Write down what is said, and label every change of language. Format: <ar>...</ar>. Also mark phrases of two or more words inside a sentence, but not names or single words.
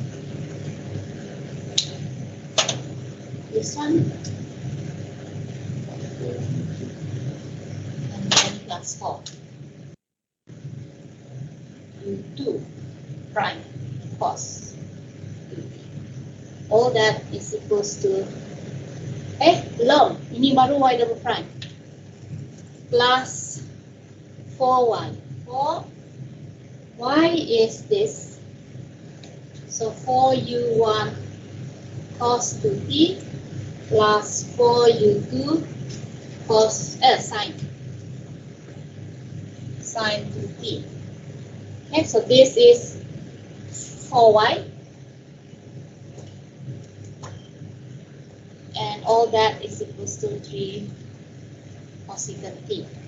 <en>This one. And then plus 4 u2 prime cos 2t. All that is equals to</en> <ms>belum, ini baru</ms> <en>y double prime plus 4y. 4y is this, so 4u1 cos 2t plus 4u2 cos sine 2t. Okay, so this is 4y, and all that is equals to 3 cosecant t.</en>